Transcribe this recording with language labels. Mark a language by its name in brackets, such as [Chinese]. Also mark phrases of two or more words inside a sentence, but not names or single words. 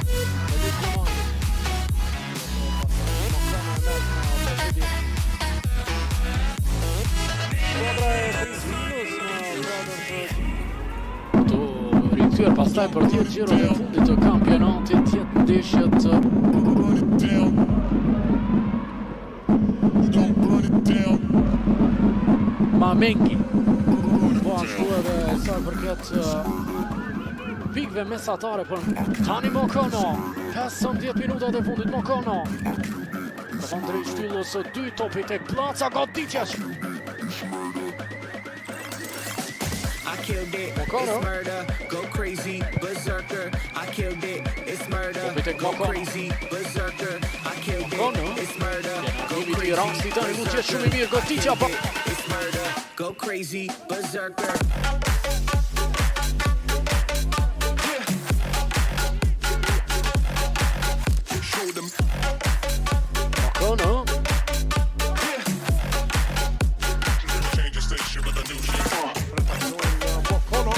[Albanian] Të rikthyer pastaj për tjetë gjiro të fundit të kampionatit, tjetë ndeshjet Mamengi. Po ashtu edhe sa përket pikve mesatare për tani Mokono. 15 minutat e fundit Mokono. Andrej shtyllës 2 topi tek placa, goditja. [English] I killed it, [Albanian] Mokono. [English] it's murder, go crazy, berserker. I killed it, it's murder, [Albanian] Topi tek [English] go [Albanian] Mokono. [English] crazy, berserker. I killed [Albanian] Mokono. [English] it, it's murder, go [Albanian] Arrivi [English] crazy, [Albanian] i rasti tani mund të jetë shumë i mirë, goditja. [English] it's murder, go crazy, berserker. [Albanian] Mokono. Mokono.